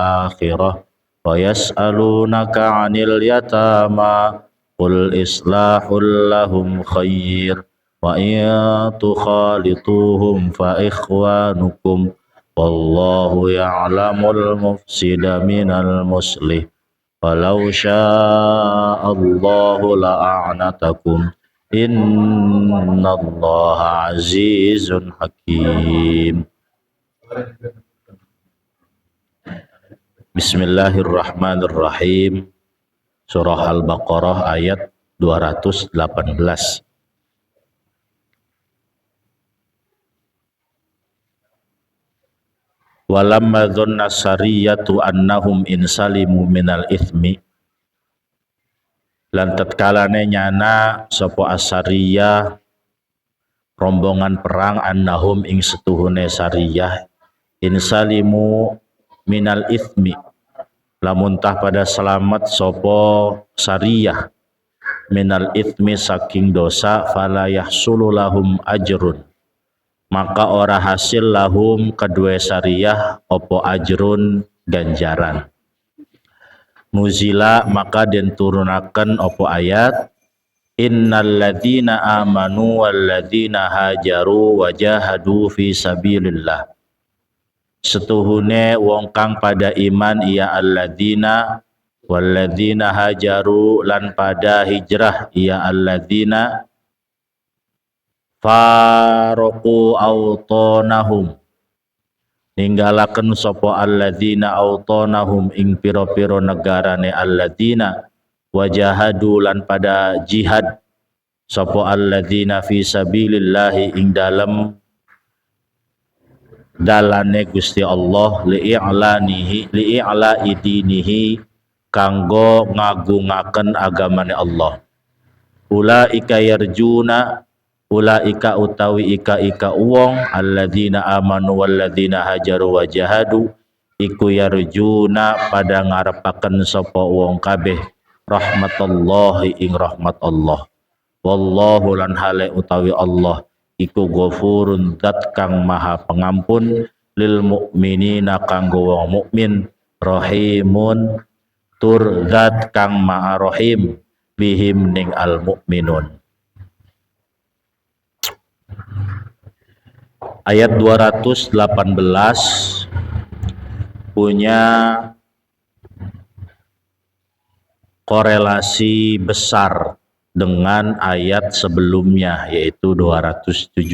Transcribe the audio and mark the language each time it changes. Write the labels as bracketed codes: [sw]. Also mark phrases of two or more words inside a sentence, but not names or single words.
[ar] الآخرة ويسألونك عن اليتامى قل إصلاح لهم خير وإن تخالطوهم فإخوانكم والله يعلم المفسد من المصلح ولو شاء الله لأعنتكم إن الله عزيز حكيم. Bismillahirrahmanirrahim. [id] Surah Al-Baqarah ayat 218. [ar] ولما ظن السرية أنهم انسلموا من الإثم, [jv] lan tatkalane nyana sapa asariyah rombongan perang annahum ing setuhune [ar] السرية انسلموا من الإثم, [jv] lamun tah pada selamat sapa [ar] السرية من الإثم [jv] saking dosa [ar] فلا يحصل لهم أجر, [jv] maka ora hasil lahum kedua sariyah opo ajrun ganjaran. [ar] Nuzila [jv] maka den turunaken opo ayat [ar] إن الذين آمنوا والذين هاجروا وجاهدوا في سبيل الله. [jv] Setuhune wong kang pada iman ia [ar] الذين والذين هاجروا [jv] lan pada hijrah ia alladzina [ar] فارقوا أوطانهم, [jv] ninggalaken sopo [ar] الذين أوطانهم [jv] ing piro-piro negarane [ar] الذين وجاهدوا [jv] lan pada jihad sopo [ar] الذين في سبيل الله [jv] ing dalane Gusti Allah [ar] لإعلاء دينه [jv] kanggo ngagungaken agamane Allah. [ar] أولئك يرجون أولئك [jv] utawi ika wong [ar] الذين آمنوا والذين هاجروا وجاهدوا [jv] iku yarjuna pada ngarepaken sapa wong kabeh rahmatallahi ing rahmat Allah. Wallahu lan hale utawi Allah iku ghafurun zat kang maha pengampun [ar] للمؤمنين [jv] kanggo wong mukmin rahimun tur zat kang maha rahim bihim ning [ar] المؤمنون. [id] Ayat 218 punya korelasi besar dengan ayat sebelumnya yaitu 217.